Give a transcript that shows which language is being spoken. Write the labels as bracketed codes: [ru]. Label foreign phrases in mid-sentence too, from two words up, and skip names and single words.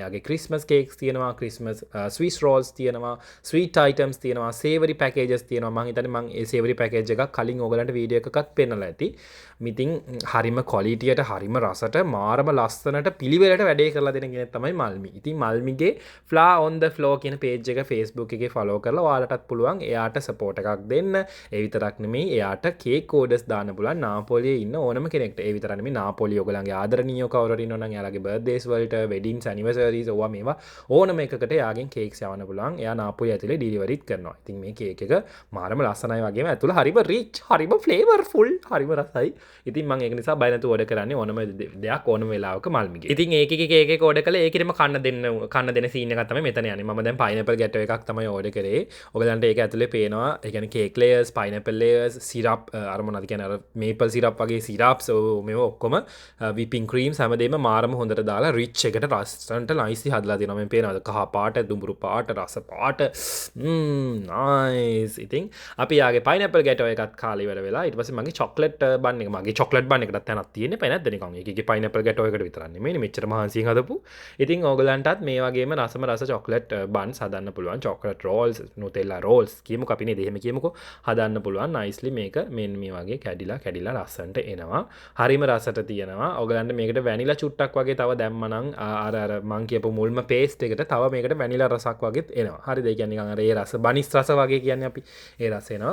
[si] එයාගේ [en] Christmas cakes [si] තියෙනවා, [en] Christmas Swiss rolls [si] තියෙනවා, [en] sweet items [si] තියෙනවා, [en] savory packages [si] තියෙනවා. මම හිතන්නේ මම ඒ [en] savory package [si] එකක් කලින් ඔයගලන්ට වීඩියෝ එකකත් පෙන්නලා ඇති. මිතින් හරිම කොලිටියට හරිම රසට මාරම ලස්සනට පිළිවෙලට වැඩේ කරලා දෙන කෙනෙක් තමයි මල්මි. ඉතින් මල්මිගේ ෆ්ලා on the floor කියන page එක Facebook එකේ follow කරලා ඔයාලටත් පුළුවන් එයාට support එකක් දෙන්න. ඒ විතරක් නෙමෙයි එයාට [en] cake orders [si] දාන්න පුළුවන් නාපෝලියේ ඉන්න ඕනම කෙනෙක්ට. ඒ විතරක් නෙමෙයි නාපෝලිය ඔයගලන්ගේ ආදරණීය කවුරු හරි ඉන්නවා නම් එයාලගේ birthdays වලට [en] weddings anniversaries [si] ඕවා මේවා ඕනම එකකට එයාගෙන් cakes යවන්න පුළුවන්. එයා නාපෝලිය ඇතුලේ deliveryත් කරනවා. ඉතින් මේ cake එක මාරම ලස්සනයි වගේම ඇතුළ හරිම rich හරිම flavorful හරිම රසයි. ඉතින් මම ඒක නිසා බය නැතුව order කරන්නේ ඕනම දෙයක් ඕනම වෙලාවක මල්මිගේ. ඉතින් ඒකේ cake එක order කළා ඒකෙම කන්න දෙන scene එකක් තමයි මෙතන යන්නේ. මම දැන් [en] pineapple gateau [si] එකක් තමයි order කරේ. ඔයගලන්ට ඒක ඇතුලේ පේනවා. ඒ කියන්නේ [en] cake layers, pineapple layers, syrup [si] අර මොනවද කියන්නේ අර [en] maple syrup [si] වගේ syrups මේව ඔක්කොම [en] whipping creams [si] හැමදේම මාරම හොඳට දාලා rich එකට රසන්ට nicely හදලා දෙනවා. මම පේනවාද කහ පාට, දුඹුරු පාට, රස පාට. nice. ඉතින් අපි යාගේ [en] pineapple gateau [si] එකත් කාලේ ඉවර වෙලා ඊට පස්සේ මගේ [en] chocolate bun [si] එක මගේ [en] chocolate bun [si] එකටත් තැනක් තියෙන්නේ පෑ නැද්ද නිකන් ඒකේ [en] pineapple gateau [si] එකට විතරක් නෙමෙයි මෙච්චර මහන්සියෙන් හදපු. ඉතින් ඕගලන්ටත් මේ වගේම රස [en] chocolate buns [si] හදන්න පුළුවන්. [en] chocolate rolls, nutella rolls [si] කියමුකෝ අපි නේද එහෙම කියමුකෝ හදන්න පුළුවන්. nicely මේක මෙන්න මේ වගේ කැඩිලා ලස්සනට එනවා. හරිම රසට තියෙනවා. ඕගලන්ට මේකට vanilla චුට්ටක් වගේ තව දැම්මනම් අර මං කියපු මුල්ම paste එකට තව මේකට vanilla රසක් වගේත් එනවා. හරිද? ඒ කියන්නේ නිකන් අර ඒ රස බනිස් රස වගේ කියන්නේ අපි ඒ රස එනවා.